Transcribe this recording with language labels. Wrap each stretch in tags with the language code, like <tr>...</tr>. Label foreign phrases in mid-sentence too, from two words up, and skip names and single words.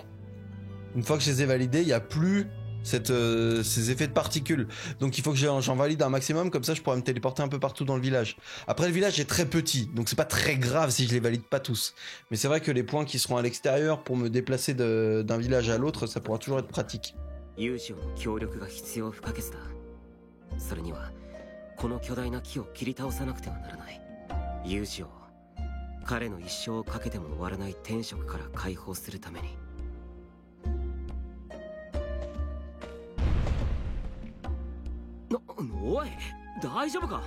<fr>Une fois que je les ai validés, il n'y a plus ces effets de particules. Donc il faut que j'en valide un maximum, comme ça je pourrais me téléporter un peu partout dans le village. Après, le village est très petit, donc c'est pas très grave si je les valide pas tous. Mais c'est vrai que les points qui seront à l'extérieur pour me déplacer d'un village à l'autre, ça pourra toujours être pratique.</fr> <ja>それにはこの巨大な木を切り倒さなくてはならない。ユージを彼の一生をかけても終わらない天職から解放するために。おい、大丈夫か？</ja>